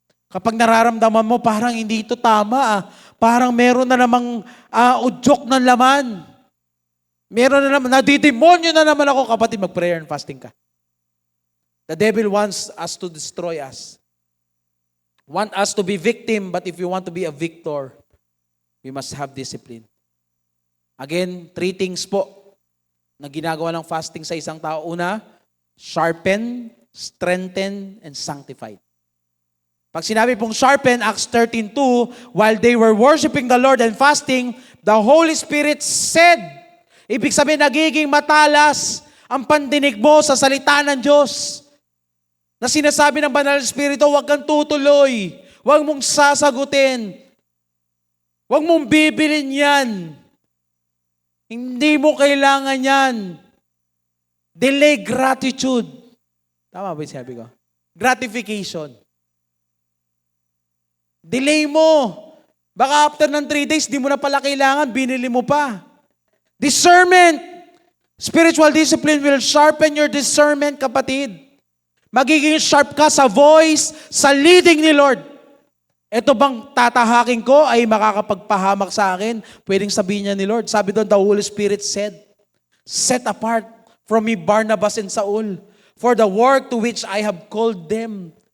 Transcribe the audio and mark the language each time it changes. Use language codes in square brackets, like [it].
[tl] Kapag nararamdaman mo, parang hindi ito tama. Parang meron na namang udyok ng laman. Meron na naman, nadidemonyo na naman ako, kapatid, mag-prayer and fasting ka. [en] The devil wants us to destroy us. Want us to be victim, but if you want to be a victor, we must have discipline. [tl] Again, 3 things po na ginagawa ng fasting sa isang tao. [en] Una, sharpen, strengthen, and sanctify. [tl] Pag sinabi pong [en] sharpen, Acts 13:2, while they were worshiping the Lord and fasting, the Holy Spirit said, [tl] ibig sabihin, nagiging matalas ang pandinig mo sa salita ng Diyos. Na sinasabi ng Banal na Espiritu, huwag kang tutuloy. Huwag mong sasagutin. Huwag mong bibilin yan. Hindi mo kailangan yan. [en] Delay gratitude. [tl] Tama ba yung sabi ko? Gratification. Delay mo. Baka after ng 3 days, di mo na pala kailangan, binili mo pa. Discernment. [en] Spiritual discipline will sharpen your discernment, kapatid. [tl] Magiging sharp ka sa voice, sa leading ni Lord. Ito bang tatahakin ko ay makakapagpahamak sa akin? Pwedeng sabihin niya ni Lord. Sabi doon, [en] the Holy Spirit said, set apart from me Barnabas and Saul for the work to which I have called them.